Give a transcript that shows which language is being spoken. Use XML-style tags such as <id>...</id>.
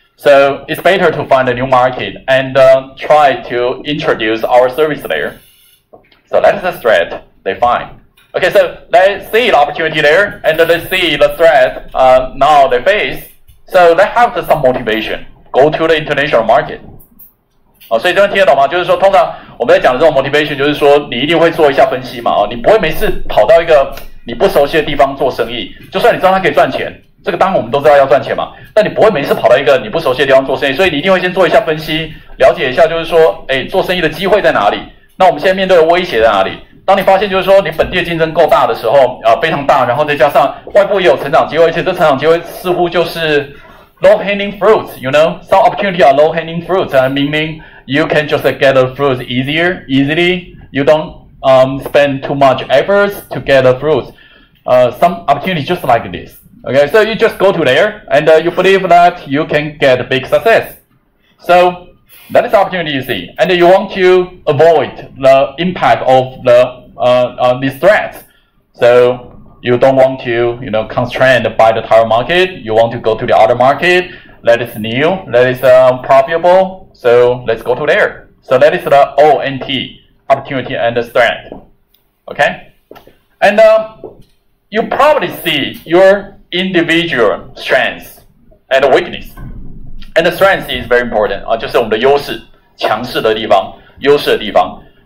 <en>So it's better to find a new market and try to introduce our service there. So that is the threat they find. Okay, so they see the opportunity there, and they see the threat now they face. So they have some motivation go to the international market.</en> <zh>所以这边听得懂吗？就是说，通常我们在讲的这种 motivation， 就是说你一定会做一下分析嘛，你不会没事跑到一个你不熟悉的地方做生意，就算你知道它可以赚钱，这个当然我们都知道要赚钱嘛，但你不会没事跑到一个你不熟悉的地方做生意，所以你一定会先做一下分析，了解一下，就是说，做生意的机会在哪里？那我们现在面对的威胁在哪里？当你发现就是说你本地的竞争够大的时候，非常大，然后再加上外部也有成长机会，而且这成长机会似乎就是</zh> <en>low hanging fruits, you know, some opportunity are low hanging fruits, meaning you can just get the fruits easily. You don't spend too much efforts to get the fruits. Some opportunity just like this. Okay, so you just go to there and you believe that you can get big success. So that is the opportunity you see, and you want to avoid the impact of these threats. So you don't want to, constrained by the Taiwan market. You want to go to the other market that is new, that is profitable. So let's go to there. So that is the ONT, opportunity and the threat. Okay, and you probably see your individual strengths and weakness. And the strength is very important</en> <zh>就是我们的优势，强势的地方，优势的地方。</zh>